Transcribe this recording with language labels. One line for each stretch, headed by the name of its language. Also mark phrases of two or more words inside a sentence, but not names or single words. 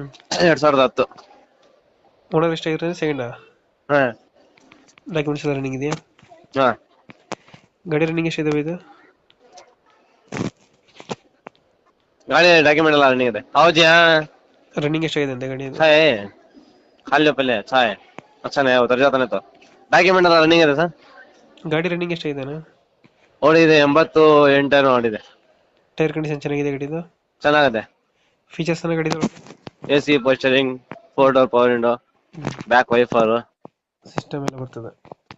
Kannada: 2010. ಓನರ್ ಎಷ್ಟು ಆಗಿರೋದು ಸೆಕೆಂಡ್? ಹಾ ಡಾಕ್ಯುಮೆಂಟ್ಸ್ ಎಲ್ಲ ರನ್ನಿಂಗ್ ಇದೆಯಾ? ಹಾ. ಗಾಡಿ ರನ್ನಿಂಗ್ ಎಷ್ಟಿದಾವೆ ಇದು? ಗಾಡಿ ಡಾಕ್ಯುಮೆಂಟ್ ಎಲ್ಲ ರನ್ನಿಂಗ್ ಇದೆ. ಹೌದು ರನ್ನಿಂಗ್ ಎಷ್ಟಾಗಿದೆ ಅಂತ ಗಾಡಿ ಇದು?
Hindi: छाए खाली पहले छाए अच्छा नहीं उतर जाता नहीं तो डॉक्यूमेंट
Kannada: ಎಲ್ಲ ರನ್ನಿಂಗ್ ಇದೆ ಸರ್. ಗಾಡಿ ರನ್ನಿಂಗ್ ಎಷ್ಟಾಗಿದೆ? ಓಡಿದೆ 88 ಓಡಿದೆ.
English: tyre condition
Kannada: ಚೆನ್ನಾಗಿದೆ ಗಾಡಿದು? ಚೆನ್ನಾಗಿದೆ. ಫೀಚರ್ಸ್ ಅನ್ನ ಗಾಡಿದು?
English: AC postering, 4 door power window, back wiper
Kannada: ಸಿಸ್ಟಮ್ ಎಲ್ಲ ಬರ್ತದೆ. ಜಿನ್